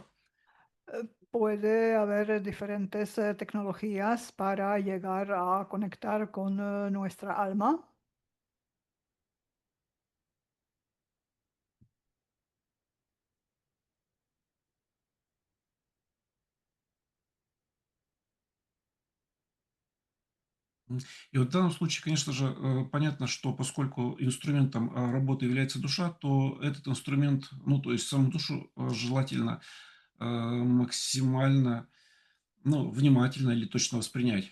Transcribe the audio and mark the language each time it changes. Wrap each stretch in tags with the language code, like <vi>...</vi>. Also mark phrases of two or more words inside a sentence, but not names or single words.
<es>Puede haber diferentes tecnologías para llegar a conectar con nuestra alma.</es> <ru>И вот в данном случае, конечно же, понятно, что поскольку инструментом работы является душа, то этот инструмент, ну, то есть саму душу желательно максимально, ну, внимательно или точно воспринять.</ru>